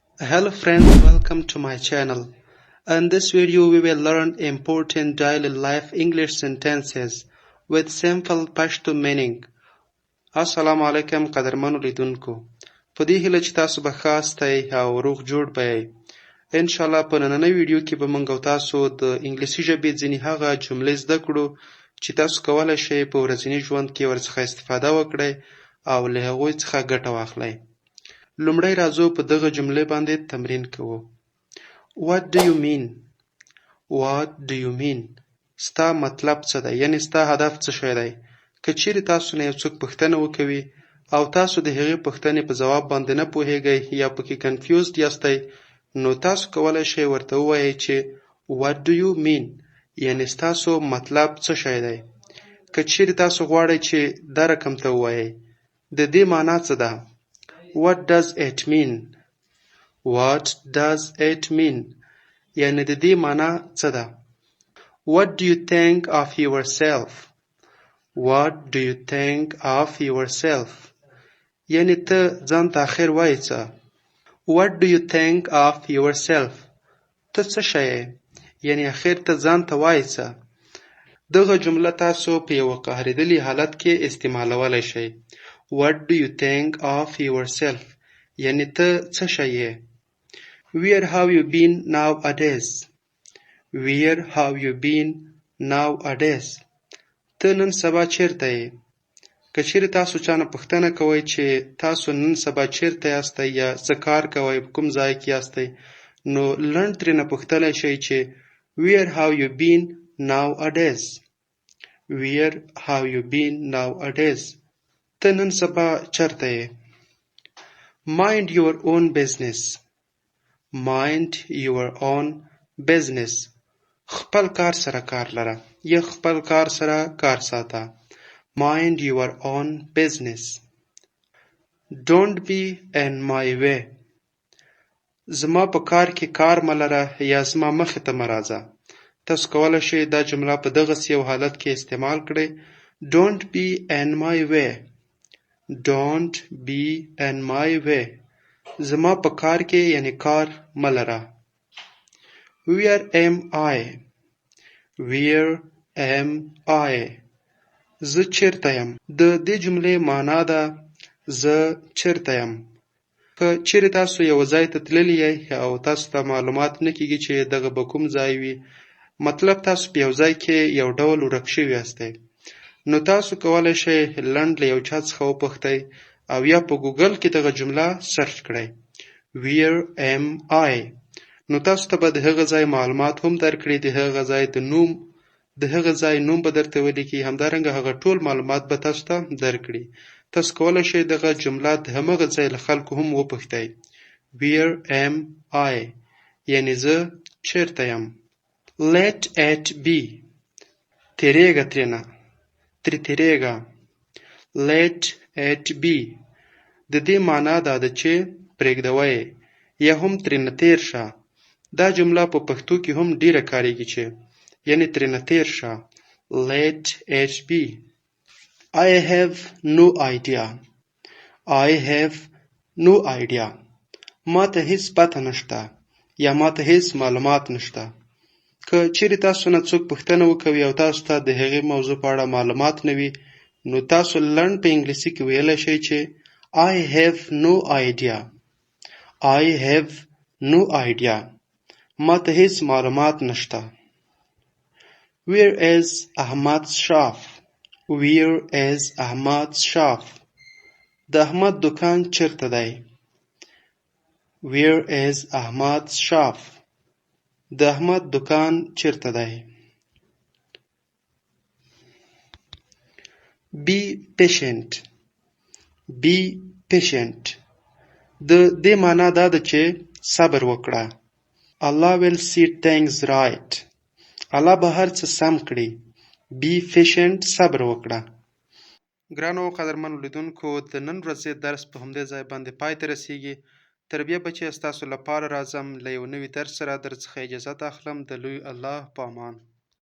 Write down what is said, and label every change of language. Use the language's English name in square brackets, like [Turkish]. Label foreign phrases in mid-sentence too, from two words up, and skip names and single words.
[English] Hello friends, welcome to my channel. In this video we will learn important daily life English sentences with simple Pashto meaning. [Pashto] السلام علیکم قدرمنو لیدونکو. په دې هیله چې تاسو به ښه استی او روغ جوړ به یې. انشاءالله په نننۍ ویډیو کې به موږ او تاسو د انګلیسي ژبې ځینې هغه جملې زده کړو چې تاسو کولی شئ په ورځني ژوند کې ورڅخه استفاده وکړئ او له هغوی څخه ګټه واخلئ. لومړی راځو په دغه جملې باندې تمرین کوو. [English] What do you mean? What do you mean? [Pashto] ستا مطلب څه دی؟ یعنی ستا هدف څه شی دی؟ که چیرې تاسو نه یو څوک پوښتنه وکوي او تاسو د هغې پوښتنې په ځواب باندې نه پوهیږئ یا پکې کنفیوزد یاستئ، نو تاسو کولی شئ ورته ووایئ چې [English] What do you mean؟ [Pashto] یعنی ستاسو مطلب څه شی دی؟ که چیرې تاسو غواړئ چې دا رقم ته ووایئ د دې معنا څه ده؟ [English] What does it mean? What does it mean? [Pashto] یعنی د دې معنا څه ده؟ [English] What do you think of yourself? What do you think of yourself? [Pashto] یعنی ته ځان ته اخر وایې څه؟ [English] What do you think of yourself? [Pashto] ته څه شی یې؟ یعنی اخر ته ځان ته وایې څه؟ دغه جمله تاسو په یوه قهرېدلي حالت کې استعمالولی شئ. [English] What do you think of yourself? [Pashto] یعنی ته څه شی یې؟ [English] Where have you been nowadays? Where have you been nowadays? [Pashto] ته نن سبا چیرته یې؟ که چیرې تاسو چا نه پوښتنه کوئ چې تاسو نن سبا چیرته یاستئ یا څه کار کوئ، په کوم ځای کې یاستئ، نو لنډ ترېنه پوښتلی شئ چې [English] Where have you been nowadays? Where have you been nowadays? [Pashto] ته نن سبا چیرته یې؟ [English] Mind your own business. Mind your own business. [Pashto] خپل کار سره کار لره یا خپل کار سره کار ساته. [English] Mind your own business. Don't be in my way. [Pashto] زما په کار کې کار مه لره یا زما مخې ته مه راځه. تاسو کولی شئ دا جمله په دغسې یو حالت کې استعمال کړئ. [English] Don't be in my way. Don't be in my way. [Pashto] زما په کار کې یعنی کار مه لره. [English] Where am I? Where am I? [Pashto] زه چیرته یم؟ د دې جملې معنا ده زه چیرته یم. که چیرې تاسو یو ځای ته تللي یئ او تاسو ته معلومات نه کیږي چې دغه به کوم ځای وي، مطلب تاسو په یو ځای کې یو ډول ورک شوي یاستئ، نو تاسو کولی شئ لنډ له یو چا څخه وپوښتئ او یا په ګوګل کې دغه جمله سرچ کړئ. [English] Where am I؟ [Pashto] نو تاسو ته به د هغه ځای معلومات هم درکړي، د هغه ځای نوم به درته ولیکي، همدارنګه هغه ټول معلومات به تاسو ته درکړي. تاسو کولی شئ دغه جمله د همغه ځای له خلکو هم وپوښتئ. [English] Where am I؟ [Pashto] یعنی زه چیرته یم. [English] Let it be. [Pashto] تیریږه ترېنه، ترې تیریږه. [English] Let it be. [Pashto] د دې معنا دا ده چې پرېږدوه یې یا هم ترېنه تېر شه. دا جمله په پښتو کې هم ډېره کارېږي چې یعنی ترېنه تېر شه. [English] Let it be. I have no idea. I have no idea. [Pashto] ما ته هیڅ پته نشته یا ما ته هیڅ معلومات نشته. که چیرې تاسو نه څوک پوښتنه وکوي او تاسو ته د هغې موضوع په اړه معلومات نه وي، نو تاسو لنډ په انګلیسي کې ویلی شئ چې [English] I have no idea. [Pashto] I have no idea. ما ته هیڅ معلومات نشته. [English] Where is Ahmad's shop? Where is Ahmad's shop? [Pashto] د احمد دکان چیرته دی؟ [English] Where is Ahmad's shop? [Pashto] د احمد دکان چیرته دی؟ [English] Be patient. Be patient. [Pashto] د دې معنا دا ده چې صبر وکړه. [English] Allah will set things right. [Pashto] الله به هر څه سم کړي. [English] Be patient. [Pashto] صبر وکړه. ګرانو قدرمنو لیدونکو، د نن ورځې درس په همدې ځای باندې پای ته رسیږي. تر بیا به چې ستاسو لپاره راځم له یو نوي درس سره درڅخه اجازت اخلم. د لوی الله په امان.